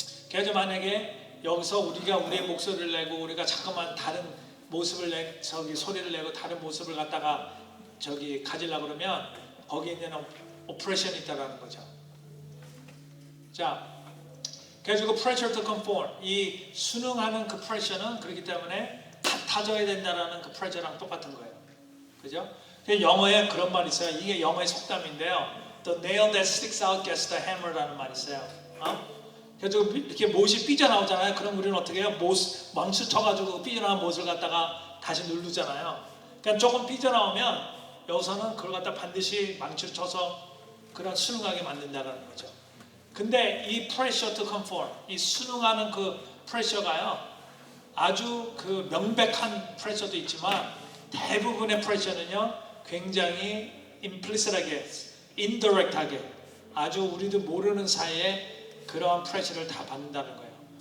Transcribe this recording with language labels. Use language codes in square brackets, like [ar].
[ko] 그래서 만약에 여기서 우리가 우리의 목소리를 내고 우리가 자꾸만 다른 모습을 소리를 내고 다른 모습을 갖다가 가지려고 그러면 거기에 있는 오프레션이 있다는 거죠. 자, 그래서 그 [en] pressure to conform, [ko] 이 순응하는 그 pressure는 그렇기 때문에 같아져야 된다라는 그 pressure랑 똑같은 거예요. 그죠? 영어에 그런 말이 있어요. 이게 영어의 속담인데요. [en] The nail that sticks out gets the hammer라는 [ko] 말이 있어요. 그래서 이렇게 못이 삐져나오잖아요. 그럼 우리는 어떻게 해요? 망치 쳐가지고 삐져나온 못을 갖다가 다시 누르잖아요. 그러니까 조금 삐져나오면 여기서는 그걸 갖다 반드시 망치를 쳐서 그런 순응하게 만든다는 거죠. 근데 이 [en] pressure to conform, [ko] 이 순응하는 그 pressure가요, 아주 그 명백한 pressure도 있지만 대부분의 pressure는요, 굉장히 implicit하게, indirect하게, 아주 우리도 모르는 사이에 그러한 pressure를 다 받는다는 거예요.